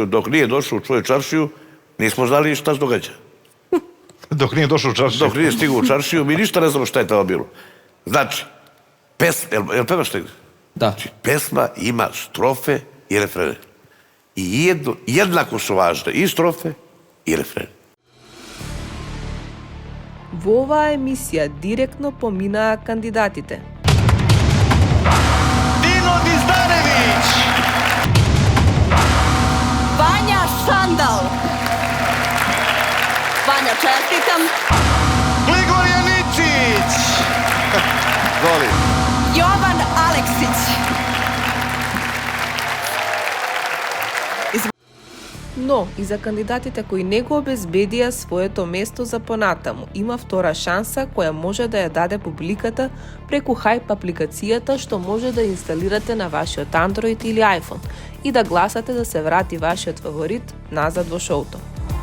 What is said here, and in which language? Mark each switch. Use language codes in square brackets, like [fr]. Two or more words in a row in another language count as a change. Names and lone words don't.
[sr] Dok nije došao u svoju čaršiju, nismo znali šta se događa. Dok nije došao u čaršiju. Dok nije stigao u čaršiju, mi ništa ne znamo šta je tamo bilo. Znači, jel pevaš negdje? Da. Znači, pesma ima strofe i refrene. I jednako su važne i strofe i refrene. [mk] Во оваа емисија директно поминаа кандидатите. [sr] Dino Dizdarević! Vanja Šandal. Vanja, čestitam. Gligorija Ničić! Zoli. Jovan Aleksić. [mk] Но и за кандидатите кои не го обезбедија своето место за понатаму, има втора шанса која може да ја даде публиката преку Hype апликацијата што може да инсталирате на вашиот Android или iPhone и да гласате да се врати вашиот фаворит назад во шоуто.